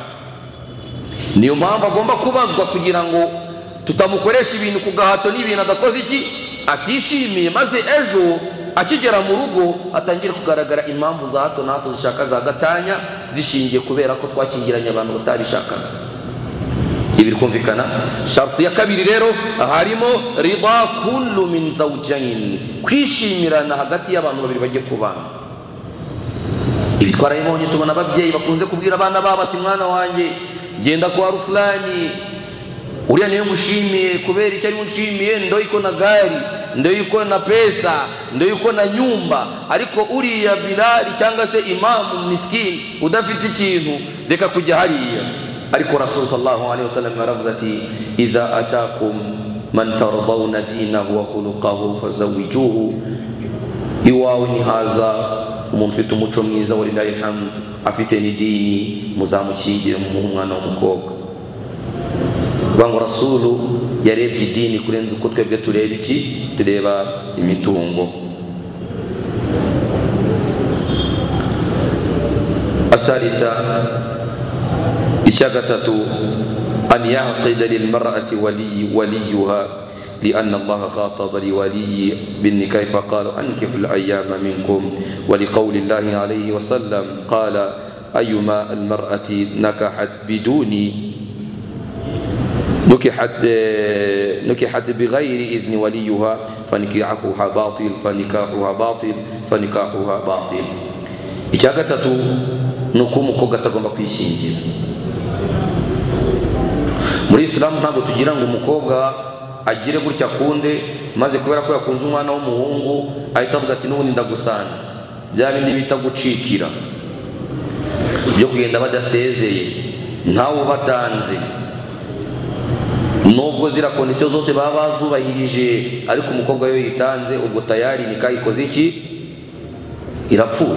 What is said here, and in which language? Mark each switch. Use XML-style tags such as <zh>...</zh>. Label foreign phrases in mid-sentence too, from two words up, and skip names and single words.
<rw>Niyo mpamvu agomba kubazwa kugira ngo tutamukoresha ibintu ku gahato n'ibintu adakoze iki, atishimiye, maze ejo akigera mu rugo atangira kugaragara impamvu za hato na hato zishaka za gatanya zishingiye kubera ko twakingiranye abantu batabishakaga. Ibi bikumvikana. Sharti ya kabiri rero harimo</rw> <ar>رضا كل من الزوجين,</ar> <rw>kwishimirana hagati y'abantu babiri bagiye kubana. Ibi twarabibonye, tubona ababyeyi bakunze kubwira abana babo ati mwana wanjye genda kwa Ruflani, uriya niyo mushimiye. Kubera icyo ari mushimiye,</rw> <sw>ndo iko na gari, ndo iko na pesa, ndo iko na nyumba,</sw> <rw>ariko uriya Bilali cyangwa se imamu miskini udafite ikintu, reka kujya hariya. Ariko Rasul</rw> <ar>صلى الله عليه وسلم</ar> <rw>yaravuze ati</rw> <ar>إذا أتاكم من ترضون دينه وخلقه فزوجوه,</ar> <rw>iwawe ni haza umuntu ufite umuco mwiza,</rw> <ar>ولله الحمد,</ar> <rw>afite ni dini, muzamushyingire mu umwana w'umukobwa. Bango Rasulu yarebye idini kurenza uko twebwe tureba iki, tureba imitungo. Athalitha, icya gatatu,</rw> <ar>أن يعقد للمرأة waliyuha لأن الله خاطب لولي بالنكاح فقال أنكحوا الأيام منكم، ولقول الله عليه وسلم قال أيما المرأة نكحت نكحت بغير إذن وليها فنكاحها باطل.</ar> <rw>icya gatatu nuko umukobwa atagomba kwishingira. Muri Islam ntabwo tugira ngo umukobwa agire gutya kunde, maze kubera ko yakunze umwana w'umuhungu ahita avuga ati n'ubundi ndagusanze. Bya bindi bita gucikira, byo kugenda badasezeye ntawe batanze, nubwo zira kondisiyo zose baba bazubahirije, ariko umukobwa yo yitanze, ubwo tayari nikah ikoze iki, irapfuye.</rw>